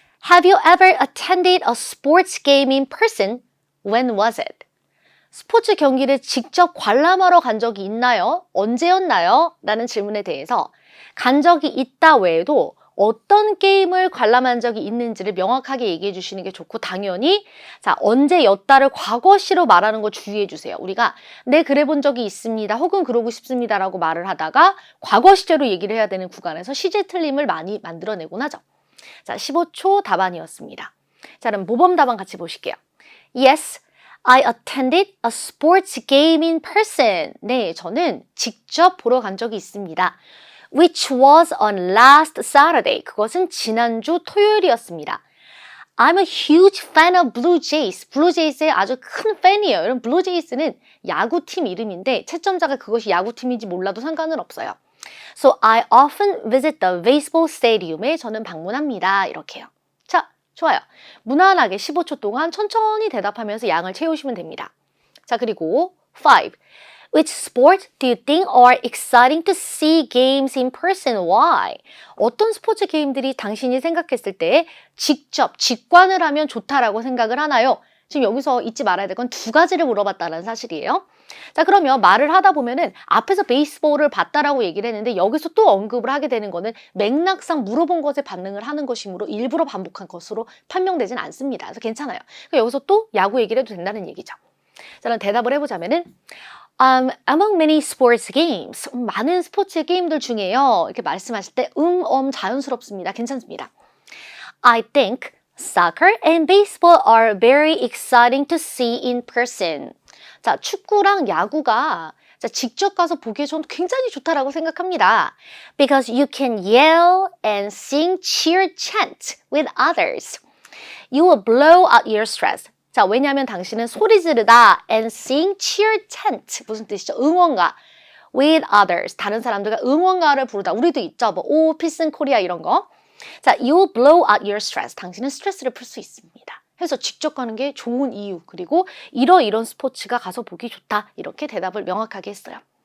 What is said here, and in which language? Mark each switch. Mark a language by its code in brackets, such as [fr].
[en] Have you ever attended a sports game in person? When was it? [ko] 스포츠 경기를 직접 관람하러 간 적이 있나요? 언제였나요? 라는 질문에 대해서 간 적이 있다 외에도 어떤 게임을 관람한 적이 있는지를 명확하게 얘기해 주시는 게 좋고 당연히 자 언제였다를 과거시로 말하는 거 주의해 주세요. 우리가 네 그래 본 적이 있습니다. 혹은 그러고 싶습니다라고 말을 하다가 과거 시제로 얘기를 해야 되는 구간에서 시제 틀림을 많이 만들어내곤 하죠. 자 15초 답안이었습니다. 자 그럼 모범 답안 같이 보실게요. [en] Yes, I attended a sports game in person. [ko] 네, 저는 직접 보러 간 적이 있습니다. [en] Which was on last Saturday. [ko] 그것은 지난주 토요일이었습니다. [en] I'm a huge fan of Blue Jays. [ko] Blue Jays의 아주 큰 팬이에요. 여러분, Blue Jays는 야구팀 이름인데 채점자가 그것이 야구팀인지 몰라도 상관은 없어요. [en] So I often visit the baseball stadium에 [ko] 저는 방문합니다. 이렇게요. 자, 좋아요. 무난하게 15초 동안 천천히 대답하면서 양을 채우시면 됩니다. 자, 그리고 5. [en] Which sport do you think are exciting to see games in person? Why? [ko] 어떤 스포츠 게임들이 당신이 생각했을 때 직접 직관을 하면 좋다라고 생각을 하나요? 지금 여기서 잊지 말아야 될 건 두 가지를 물어봤다는 사실이에요. 자, 그러면 말을 하다 보면은 앞에서 베이스볼을 봤다라고 얘기를 했는데 여기서 또 언급을 하게 되는 거는 맥락상 물어본 것에 반응을 하는 것이므로 일부러 반복한 것으로 판명되진 않습니다. 그래서 괜찮아요. 여기서 또 야구 얘기를 해도 된다는 얘기죠. 자, 그럼 대답을 해보자면은 [en] among many sports games, [ko] 많은 스포츠 게임들 중에요. 이렇게 말씀하실 때 자연스럽습니다. 괜찮습니다. [en] I think soccer and baseball are very exciting to see in person. [ko] 자, 축구랑 야구가 자, 직접 가서 보기에 전 굉장히 좋다라고 생각합니다. [en] Because you can yell and sing, cheer, chant with others. You will blow out your stress. [ko] 자, 왜냐하면 당신은 소리 지르다 [en] and sing, cheer, chant [ko] 무슨 뜻이죠? 응원가 [en] with others [ko] 다른 사람들과 응원가를 부르다 우리도 있죠. 뭐 오, [en] peace in Korea [ko] 이런 거. 자, [en] you will blow out your stress [ko] 당신은 스트레스를 풀 수 있습니다. 해서 직접 가는 게 좋은 이유 그리고 이런 스포츠가 가서 보기 좋다 이렇게 대답을 명확하게 했어요.